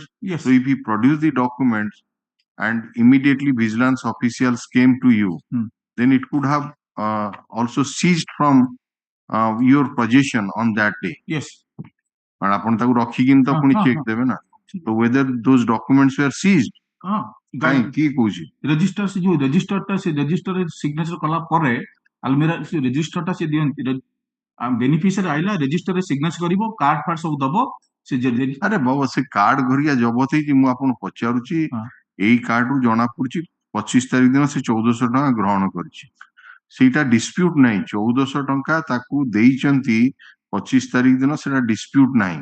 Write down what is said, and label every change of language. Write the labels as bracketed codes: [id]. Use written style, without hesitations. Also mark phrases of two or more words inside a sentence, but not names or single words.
[en] Yes. So if he produced the documents and immediately vigilance officials came to you, then it could have also seized from your possession on that day. Yes. [or] And ଆପଣ ତାକୁ ରଖି କିନ ତ ପୁଣି ଚେକ ଦେବେ ନା, ତ [en] whether those documents were seized, [or] କାଇ କି କୋଚି ରେଜିଷ୍ଟର ସେ ଯୋ ରେଜିଷ୍ଟର ଟା ସେ ରେଜିଷ୍ଟର ସିଗ୍ନେଚର କଲା ପରେ ଆଲମିରା ସେ ରେଜିଷ୍ଟର ଟା ସେ ଦିଅନ୍ ବେନିଫିସିଆରି ଆଇଲା ରେଜିଷ୍ଟର ରେ ସିଗ୍ନେଚର କରିବ, କାର୍ଡ ଫାର୍ଡ ସବୁ ଦବ ସେ ଆରେ ବାବା ସେ କାର୍ଡ ଘରିଆ ଜବତ ହି ମୁଁ ଆପଣ ପଚାରୁଛି ଏଇ କାର୍ଡ ରୁ ଜଣା ପଡୁଛି 25 ତାରିଖ ଦିନ ସେ 1400 ଟଙ୍କା ଗ୍ରହଣ କରିଛି, ସେଟା ଡିସପ୍ୟୁଟ ନାହିଁ। 1400 ଟଙ୍କା ତାକୁ ଦେଇଛନ୍ତି 25 ତାରିଖ ଦିନ ସେଟା ଡିସପ୍ୟୁଟ ନାହିଁ।